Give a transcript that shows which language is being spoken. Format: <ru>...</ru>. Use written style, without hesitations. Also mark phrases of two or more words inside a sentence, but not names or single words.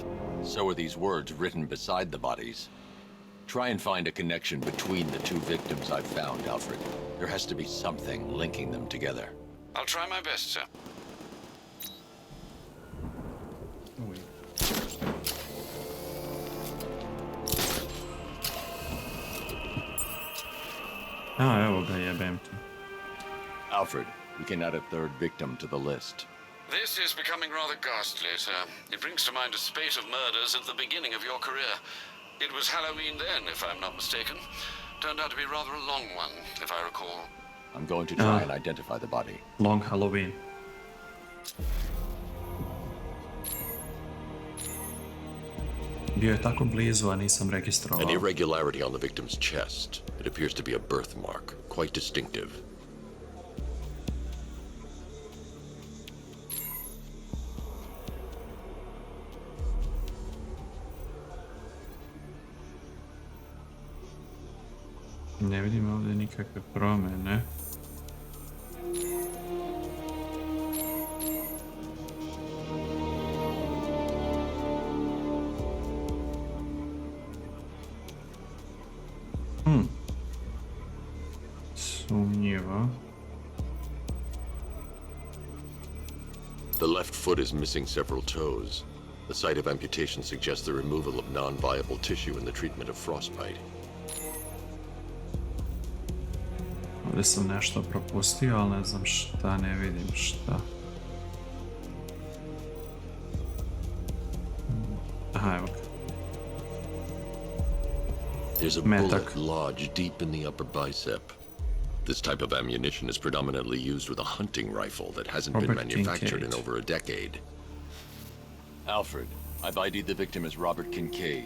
<en>So are these words written beside the bodies. Try and find a connection between the two victims I've found, Alfred. There has to be something linking them together. I'll try my best, sir. A,</en> <sr>evo ga, jebem ti.</sr> <en>Alfred, we can add a third victim to the list. This is becoming rather ghastly, sir. It brings to mind a spate of murders at the beginning of your career. It was Halloween then, if I'm not mistaken. Turned out to be rather a long one, if I recall. I'm going to try and identify the body. Long Halloween.</en> <sr>Bio je tako blizu, a nisam</sr> <en>An</en> <sr>registrovao.</sr> <en>irregularity on the victim's chest. It appears to be a birthmark, quite distinctive.</en> <sr>Ne vidim ovdje nikakve promjene. Sumnjivo.</sr> <en>The left foot is missing several toes. The site of amputation suggests the removal of non-viable tissue in the treatment of frostbite.</en> <sr>Ovdje sam nešto propustio, ali ne znam šta, ne vidim šta. Aha, evo ga.</sr> <en>There's a</en> <sr>Metak.</sr> <en>bullet lodged deep in the upper bicep. This type of ammunition is predominantly used with a hunting rifle that hasn't been Robert manufactured in Kincaid. over a decade. Alfred, I've ID'd the victim as Robert Kincaid.</en>